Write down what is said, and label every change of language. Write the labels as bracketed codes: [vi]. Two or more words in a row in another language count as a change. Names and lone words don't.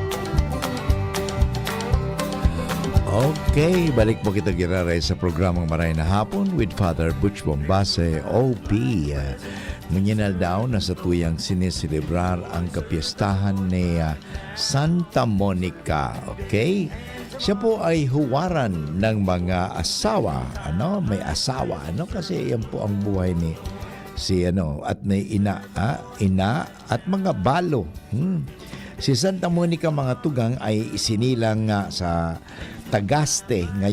[bik] Okay, balik po kita giraray sa programang Maray na Hapon [en] with Father Butch Bombase, OP. [bik] Munginal daw na sa tuyang siniselebrar ang kapiestahan ni Santa Monica. [en] Okay? [tl] Siya po ay huwaran ng mga asawa. May asawa. Kasi yan po ang buhay ni at may ina at mga balo. [bik] Si Santa Monica mga tugang ay isinilang sa Tagaste.